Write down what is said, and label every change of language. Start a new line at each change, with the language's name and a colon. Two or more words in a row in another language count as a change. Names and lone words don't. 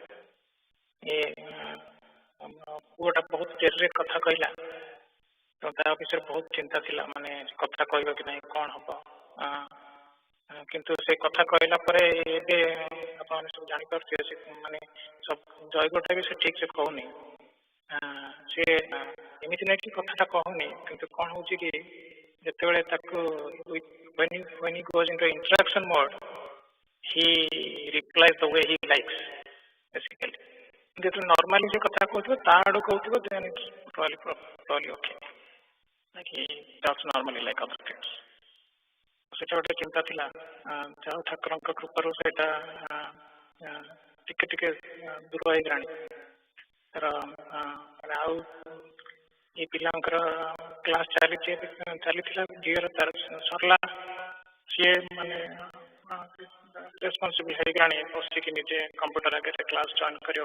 Odia: ଏ ପୁଅଟା ବହୁତ ଡେରିରେ କଥା କହିଲା, ତ ତା ବିଷୟରେ ବହୁତ ଚିନ୍ତା ଥିଲା, ମାନେ କଥା କହିବ କି ନାହିଁ, କ'ଣ ହବ। କିନ୍ତୁ ସେ କଥା କହିଲା ପରେ ଏବେ ଆପଣମାନେ ସବୁ ଜାଣିପାରୁଥିବେ, ସେ ମାନେ ଜୟଗୁରୁଟା ବି ସେ ଠିକ୍ ସେ କହୁନି। ସେ ଏମିତି ନାହିଁ କି କଥାଟା କହୁନି, କିନ୍ତୁ କ'ଣ ହେଉଛି କି ଯେତେବେଳେ ତାକୁ
English: when he goes into interaction mode, he replies the way he likes basically.
Odia: ଯେତେବେଳେ ନର୍ମାଲି ସେ କଥା କହୁଥିବ, ତା ଆଡୁ କହୁଥିବ,
English: then it's probably okay, like he talks normally like other kids.
Odia: ସେଟା ଗୋଟେ ଚିନ୍ତା ଥିଲା। ଯାହା ଠାକୁରଙ୍କ କୃପାରୁ ସେଇଟା ଟିକେ ଟିକେ ଦୂର ହେଇଗଲାଣି। ତାର ଆଉ ଏ ପିଲାଙ୍କର କ୍ଲାସ ଚାଲିଥିଲା, ଝିଅର ତାର ସରିଲା, ସିଏ ମାନେ ରେସ୍ପନ୍ସିବଲ୍ ହେଇଗଲାଣି, ବସିକି ନିଜେ କମ୍ପ୍ୟୁଟର ଆଗରେ
English: class join
Odia: କରିବ।